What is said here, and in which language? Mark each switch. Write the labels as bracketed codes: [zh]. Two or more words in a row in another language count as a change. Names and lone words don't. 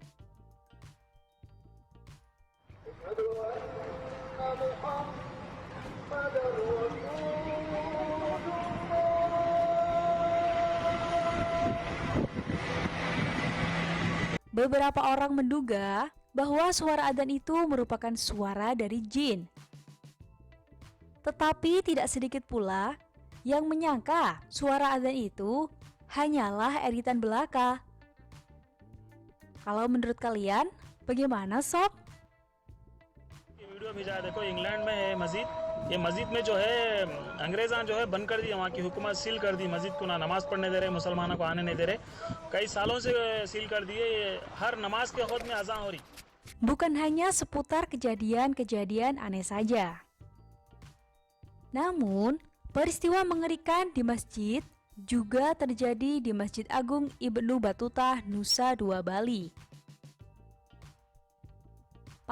[id] Beberapa orang menduga bahwa suara adzan itu merupakan suara dari jin. Tetapi tidak sedikit pula yang menyangka suara adzan itu hanyalah editan belaka. Kalau menurut kalian, bagaimana sob? [hi] वीडियो भेजा है, देखो इंग्लैंड में है मस्जिद। ये मस्जिद में जो है अंग्रेज़ान जो है बंद कर दी, वहाँ की हुकूमत सील कर दी मस्जिद को, ना नमाज पढ़ने दे रहे, मुसलमानों को आने नहीं दे रहे, कई सालों से सील कर दिए। हर नमाज के वक्त में अज़ान हो रही। [id] Bukan hanya seputar kejadian-kejadian aneh saja. Namun, peristiwa mengerikan di masjid juga terjadi di Masjid Agung Ibnu Battuta, Nusa Dua Bali.